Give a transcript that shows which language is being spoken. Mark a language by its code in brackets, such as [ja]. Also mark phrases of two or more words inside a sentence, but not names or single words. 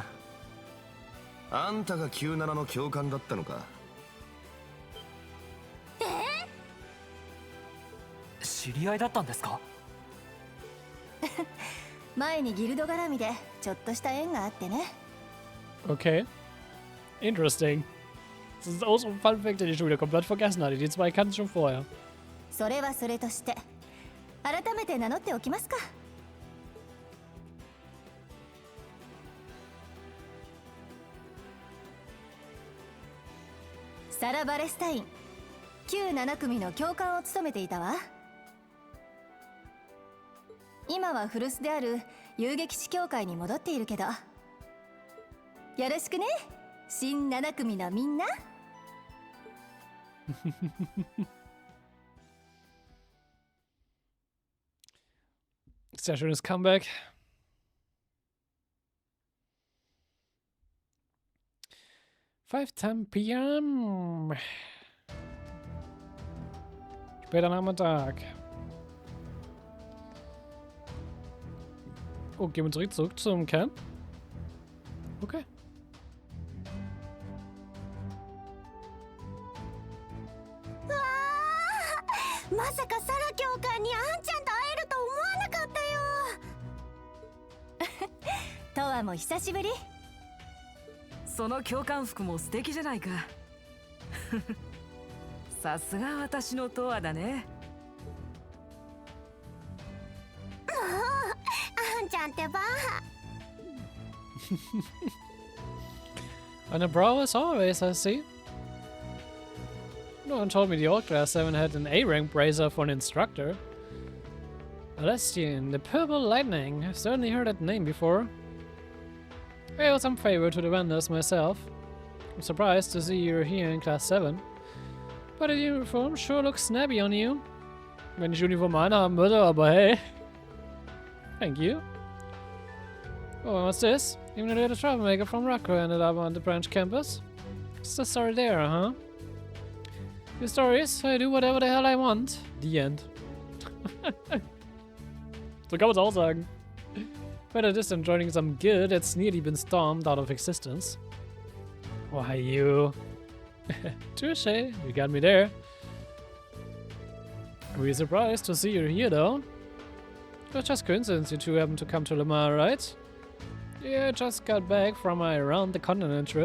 [ja] あんたが97の教官だったのか。知り合いだったんですか？前にギルド絡みでちょっとした縁があってね。 [en] Okay. Interesting. [de] Das ist auch so ein [en] Fun Fact, [de] den ich schon wieder komplett vergessen hatte. Die zwei kannten schon vorher. [ja] それはそれとして改めて名乗っておきますか。サラ・バレスタイン、旧7組の教官を務めていたわ。今は古巣である遊撃士協会に戻っているけど、よろしくね、新7組のみんな。 [de] Sehr schönes Comeback. [en] (5:10 p.m.) [de] Später Nachmittag. Oh, gehen wir zurück zum Camp? Okay. [ja] まさかサラ教官にあんちゃんと会えると思わなかったよ。トワも久しぶり。その教官服も素敵じゃないか。さすが私のトワだね。もうあんちゃんってば。 [en] On the brow as always, I see. No one told me the old Class 7 had an A-rank brazier for an instructor. Alestian, the Purple Lightning. I've certainly heard that name before. I owe some favor to the vendors myself. I'm surprised to see you're here in Class 7. But the uniform sure looks snappy on you. [de] Wenn ich Uniform anhaben würde, aber hey. [en] Thank you. Oh, what's this? Even a little troublemaker from Rocco ended up on the branch campus. What's the story there, huh? Your story is, I do whatever the hell I want. The end. [de] So kann man es auch sagen. [en] Better this than joining some guild that's nearly been stormed out of existence. Why you? Touche, you got me there. Really surprised to see you here though. It's just coincidence you two happened to come to Lamar, right? Yeah, I just got back from my around the continent trip.